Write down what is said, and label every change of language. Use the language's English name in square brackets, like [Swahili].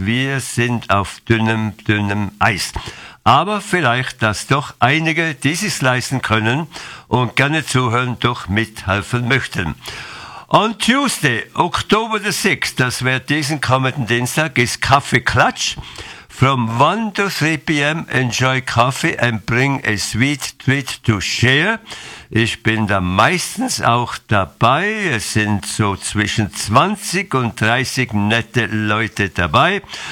[German] Wir sind auf dünnem, dünnem Eis. Aber vielleicht, dass doch einige, die sich leisten können und gerne zuhören, doch mithelfen möchten. [English] On Tuesday, October the 6th, [German] das wäre diesen kommenden Dienstag, ist Kaffee Klatsch. [English] From 1 to 3 p.m. enjoy coffee and bring a sweet treat to share. [German] Ich bin da meistens auch dabei. Es sind so zwischen 20 und 30 nette Leute dabei.